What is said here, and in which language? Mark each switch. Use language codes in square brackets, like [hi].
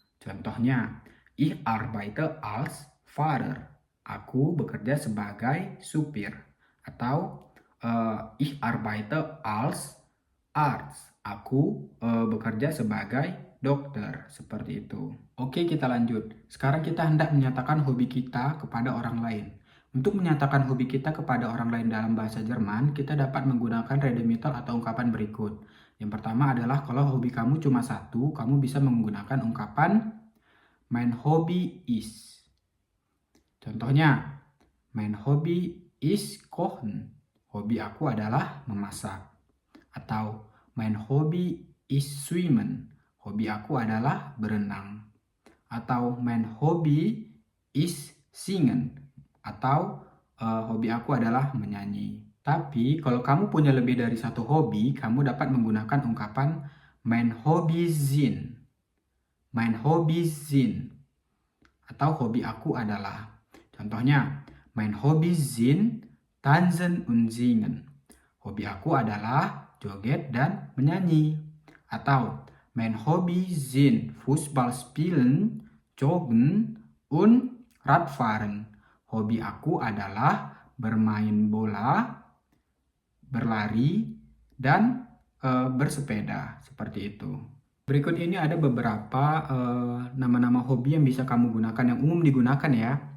[id] Contohnya, [de] Ich arbeite als Fahrer. [id] Aku bekerja sebagai supir. Atau [de] Ich arbeite als Arzt. [id] Aku bekerja sebagai dokter. Seperti itu. Oke, kita lanjut. Sekarang kita hendak menyatakan hobi kita kepada orang lain. Untuk menyatakan hobi kita kepada orang lain dalam bahasa Jerman, kita dapat menggunakan redemitter atau ungkapan berikut. Yang pertama adalah kalau hobi kamu cuma satu, kamu bisa menggunakan ungkapan [de] mein Hobby ist. [id] Contohnya, [de] mein Hobby ist kochen. [id] Hobi aku adalah memasak. Atau [de] mein Hobby ist schwimmen. [id] Hobi aku adalah berenang. Atau [de] mein Hobby ist singen. [id] Atau hobi aku adalah menyanyi. Tapi kalau kamu punya lebih dari satu hobi, kamu dapat menggunakan ungkapan [de] mein Hobby sind. Mein Hobby sind. [id] Atau hobi aku adalah. Contohnya, [de] mein Hobby sind tanzen und singen. [id] Hobi aku adalah joget dan menyanyi. Atau [de] mein Hobby sind Fußball spielen, joggen und Radfahren. [id] Hobi aku adalah bermain bola, berlari, dan bersepeda. Seperti itu. Berikut ini ada beberapa nama-nama hobi yang bisa kamu gunakan, yang umum digunakan ya.